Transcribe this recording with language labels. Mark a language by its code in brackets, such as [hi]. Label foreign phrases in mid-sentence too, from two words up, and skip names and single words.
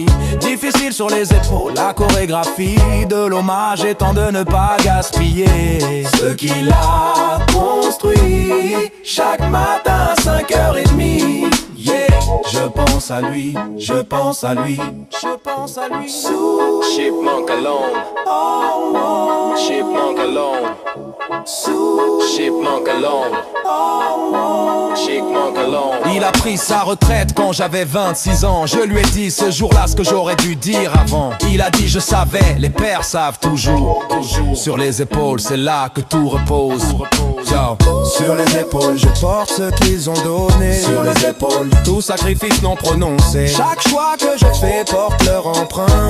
[fr] Difficile sur les épaules, la chorégraphie de l'hommage étant de ne pas gaspiller ce qu'il a construit chaque matin à 5h30. Yeah. Je pense à lui, je pense à lui, je pense à lui. [en] Chipmunk alone. Oh, oh. Chipmunk alone. Chipmunk alone. Chipmunk alone. [fr] Il a pris sa retraite quand j'avais 26 ans. Je lui ai dit ce jour-là ce que j'aurais dû dire avant. Il a dit je savais, les pères savent toujours. Sur les épaules, c'est là que tout repose. Sur les épaules, je porte ce qu'ils ont donné. Sur les épaules, tout sacrifice non prononcé. Chaque choix que je fais porte leur empreinte.